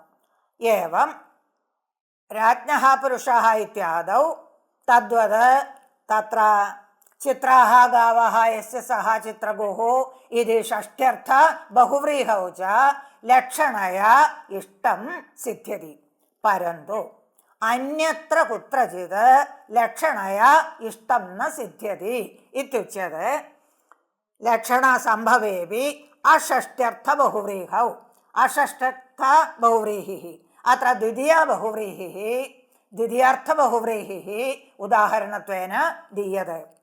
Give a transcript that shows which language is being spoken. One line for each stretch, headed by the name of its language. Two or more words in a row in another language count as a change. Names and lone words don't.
Sanskrit: एवं राज्ञः पुरुषः इत्यादौ तद्वत् तत्र चित्राः गावः यस्य सः चित्रगुः इति षष्ट्यर्थ बहुव्रीहौ च लक्षणया इष्टं सिद्ध्यति। പരന്തു അന്യത്ര കുത്രചിത് ലക്ഷണയ ഇഷ്ടം ന സിദ്ധ്യതി ഇത്യുച്യത്തെ. ലക്ഷണസംഭവേപി അഷഷ്ട്യർത്ഥ ബഹുവ്രീഹൗ. അഷഷ്ട്യർത്ഥ ബഹുവ്രീഹിഃ അത്ര ദ്വിതീയാർത്ഥ ബഹുവ്രീഹിഃ ഉദാഹരണത്വേന ദീയത്തെ.